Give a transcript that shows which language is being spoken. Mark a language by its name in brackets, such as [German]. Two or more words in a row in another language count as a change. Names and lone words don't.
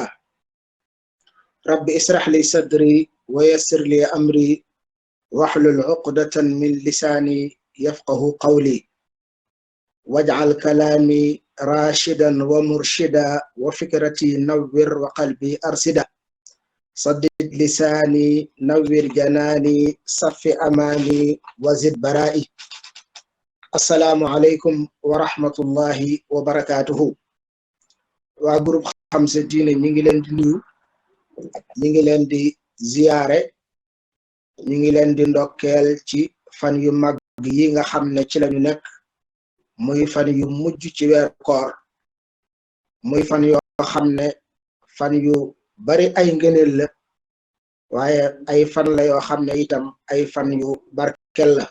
[Arabic] رب اسرح لي صدري ويسر لي أمري واحلل عقدة من لساني يفقه قولي واجعل كلامي راشدا ومرشدا وفكرتي نور وقلبي أرشدا. صدد لساني نور جناني صف أماني وزد برائي. السلام عليكم ورحمة الله وبركاته. [Wolof] waa groupe xam sa diine ñi ngi leen di nuyu, ñi ngi leen di ziyaare, ñi ngi leen di ndokkeel ci fan yu mag yi nga xam ne ci lañu nekk, muy fan yu mujj ci weeru koor, muy fan yoo xam ne fan yu bari ay ngëneel la, waaye ay fan la yoo xam ne itam ay fan yu barkel la.